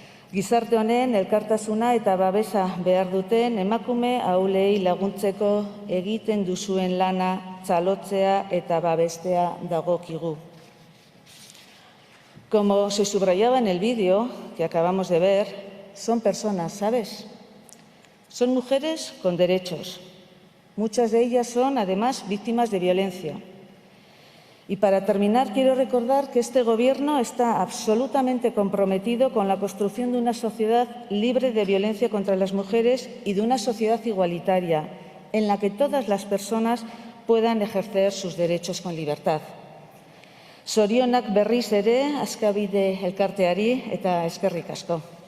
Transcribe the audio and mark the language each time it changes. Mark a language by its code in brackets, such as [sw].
[eu] Gizarte honen elkartasuna eta babesa behar duten emakume ahulei laguntzeko egiten duzuen lana txalotzea eta babestea dagokigu. [es] Como se subrayaba en el vídeo que acabamos de ver, son personas, ¿sabes? Son mujeres con derechos. Muchas de ellas son, además, víctimas de violencia. Y para terminar, quiero recordar que este Gobierno está absolutamente comprometido con la construcción de una sociedad libre de violencia contra las mujeres y de una sociedad igualitaria, en la que todas las personas puedan ejercer sus derechos con libertad. [eu] Zorionak berriz ere, Azkabide elkarteari eta eskerrik asko.